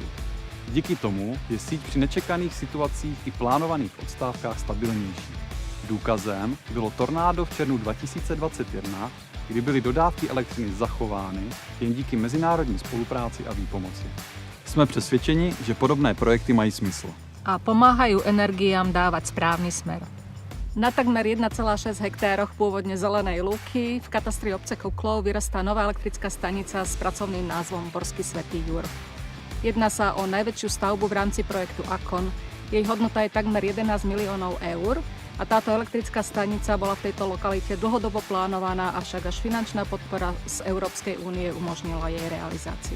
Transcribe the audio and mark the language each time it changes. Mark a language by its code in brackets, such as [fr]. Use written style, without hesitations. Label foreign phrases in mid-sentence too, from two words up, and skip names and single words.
[cs] Díky tomu je síť při nečekaných situacích i plánovaných odstávkách stabilnější. Důkazem bylo tornádo v červnu 2021, kdy byly dodávky elektřiny zachovány jen díky mezinárodní spolupráci a výpomoci. Jsme přesvědčeni, že podobné projekty mají smysl. [sk] A pomáhajú energiám dávať správny smer. Na takmer 1,6 hektároch pôvodne zelenej lúky v katastri obce Kuklov vyrastá nová elektrická stanica s pracovným názvom Borský Svätý Jur. Jedná sa o najväčšiu stavbu v rámci projektu Acon. Jej hodnota je takmer 11 miliónov eur a táto elektrická stanica bola v tejto lokalite dlhodobo plánovaná, avšak až finančná podpora z Európskej únie umožnila jej realizáciu.